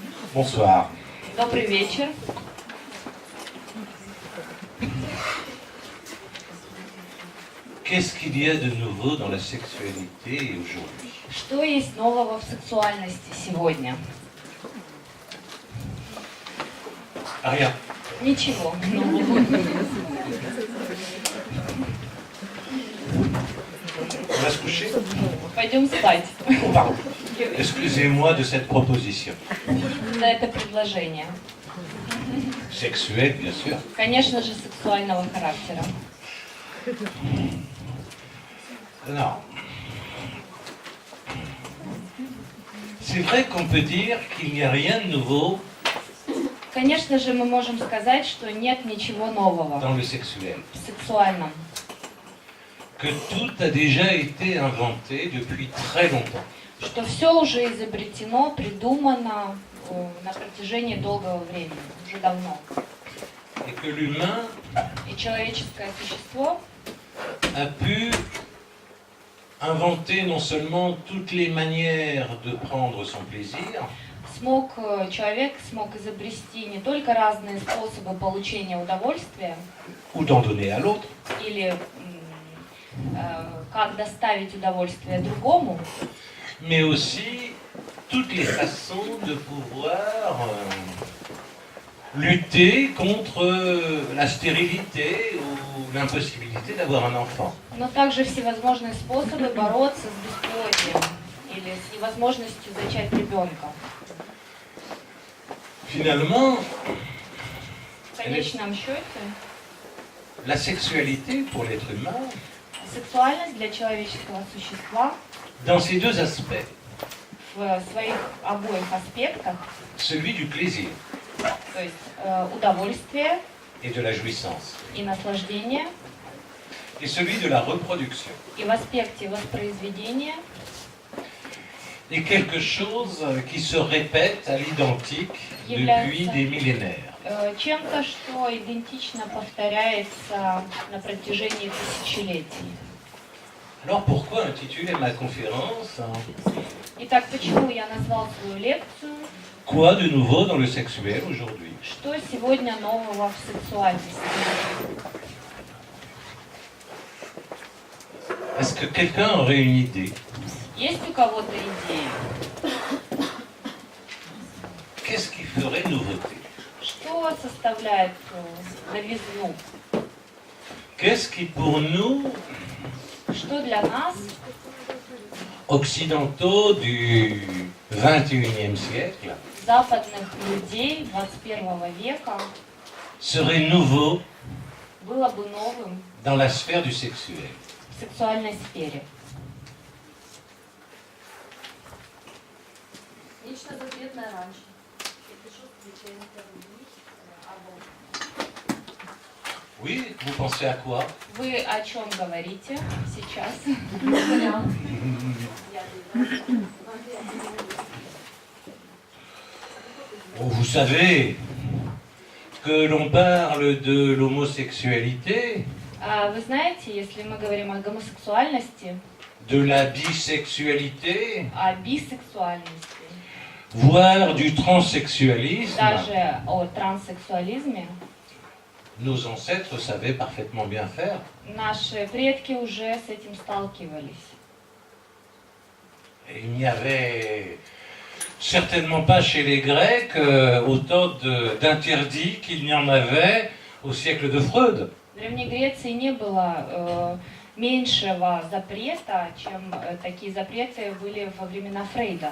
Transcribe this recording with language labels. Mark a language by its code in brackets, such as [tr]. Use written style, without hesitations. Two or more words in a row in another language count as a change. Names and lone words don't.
[fr] Bonsoir. [ru] Добрый вечер. [fr] Qu'est-ce qu'il y a de nouveau dans la sexualité aujourd'hui? [ru] Что есть нового в сексуальности сегодня? [fr] Rien. [ru] Ничего нового. [fr] On va se coucher? [ru] Пойдем спать. [fr] Oh, pardon. Excusez-moi de cette proposition. [ru] За это предложение. [fr] Sexuelle, bien sûr. [ru] Конечно же, сексуального характера. [fr] Non. C'est vrai qu'on peut dire qu'il n'y a rien de nouveau [ru] Конечно же, мы можем сказать, что нет ничего нового [fr] dans le sexuel. [ru] в сексуальном. [fr] Que tout a déjà été inventé depuis très longtemps. [ru] Что все уже изобретено, придумано на протяжении долгого времени, уже давно. [fr] Et que l'humain [ru] И человеческое существо [fr] a pu inventer non seulement toutes les manières de prendre son plaisir, [ru] человек смог изобрести не только разные способы получения удовольствия, [fr] ou d'en donner à l'autre, [ru] или как доставить удовольствие другому, [fr] mais aussi toutes les façons de pouvoir lutter contre la stérilité ou l'impossibilité d'avoir un enfant. [ru] но также всевозможные способы бороться с бесплодием или с невозможностью зачать ребенка. [fr] Finalement, [ru] В конечном счете, [fr] la sexualité pour l'être humain, [ru] сексуальность для человеческого существа [fr] dans ces deux aspects, [ru] в своих обоих аспектах, [fr] celui du plaisir [ru] то есть удовольствие [fr] et de la jouissance, [ru] и наслаждение, [fr] et celui de la reproduction, [ru] и в аспекте воспроизведения, [fr] est quelque chose qui se répète à l'identique depuis des millénaires. [ru] чем-то, что идентично повторяется на протяжении тысячелетий. [fr] Alors pourquoi intituler ma conférence [ru] Итак, почему я назвал свою лекцию [fr] Quoi de nouveau dans le sexuel aujourd'hui? [ru] «Что сегодня нового в сексуальности?» [fr] Est-ce que quelqu'un aurait une idée? [ru] Есть у кого-то идеи? [fr] Qu'est-ce qui ferait nouveauté? [ru] Что составляет новизну? [fr] Qu'est-ce qui pour nous, [ru] Что для нас, [fr] occidentaux du XXIe siècle, [ru] западных людей 21 века, [fr] serait nouveau [ru] было бы новым [fr] dans la sphère du sexuel? [ru] в сексуальной сфере? Нечто запретное раньше. [fr] Oui, vous pensez à quoi? [ru] Вы о чем говорите сейчас? [fr] Oh, vous savez que l'on parle de l'homosexualité, [ru] Вы знаете, если мы говорим о гомосексуальности, [fr] de la bisexualité, [ru] о бисексуальности, [fr] voire du transsexualisme, [ru] даже о транссексуализме, [fr] nos ancêtres savaient parfaitement bien faire. [ru] наши предки уже с этим сталкивались. [fr] Et il n'y avait certainement pas chez les Grecs autant d'interdits qu'il n'y en avait au siècle de Freud. [ru] В Древней Греции не было меньшего запрета, чем такие запреты были во времена Фрейда.